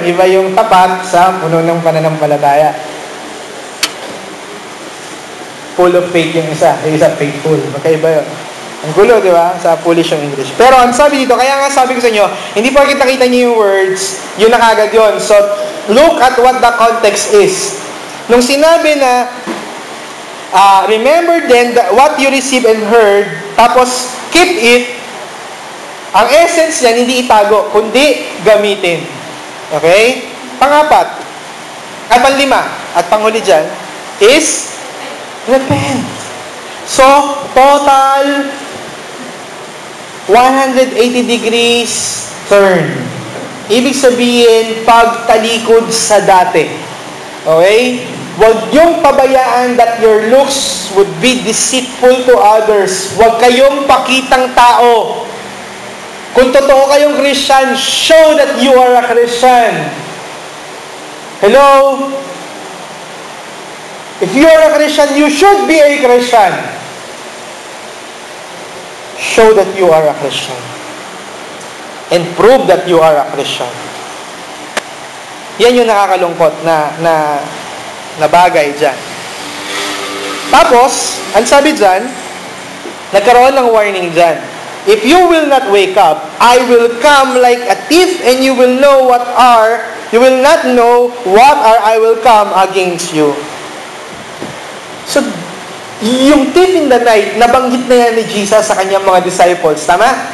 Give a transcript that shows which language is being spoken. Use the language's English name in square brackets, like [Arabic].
[Filipino] Iba yung tapat sa puno ng pananampalataya. [English] Full of faith [Filipino] yung isa. Yung isa faithful. Magkaiba yun. Ang gulo, di ba? Sa foolish yung English. Pero ang sabi dito, kaya nga sabi ko sa inyo, hindi po kita-kita niyo yung words, yun na kagad yun. [English] So, look at what the context is. [Filipino] Nung sinabi na, [English] remember then what you received and heard, [Filipino] tapos [English] keep it, [Filipino] ang essence niyan, hindi itago, kundi gamitin. [English] Okay? [Filipino] Pangapat, at panglima, at panghuli dyan, [English] is repent. So, total 180 degrees turn. [Filipino] Ibig sabihin, pagtalikod sa dati. Okay? Huwag yung pabayaan [English] that your looks would be deceitful to others. [Filipino] Huwag kayong pakitang tao. Kung totoo kayong [English] Christian, show that you are a Christian. Hello? If you are a Christian, you should be a Christian. Show that you are a Christian. And prove that you are a Christian. [Filipino] Yan yung nakakalungkot na bagay dyan. Tapos, ang sabi dyan, nagkaroon ng warning dyan. [English] If you will not wake up, I will come like a thief, and you will not know what I will come against you. [Filipino] So, yung [English] thief in the night, [Filipino] nabanggit na yan ni Jesus sa kanyang mga disciples. Tama?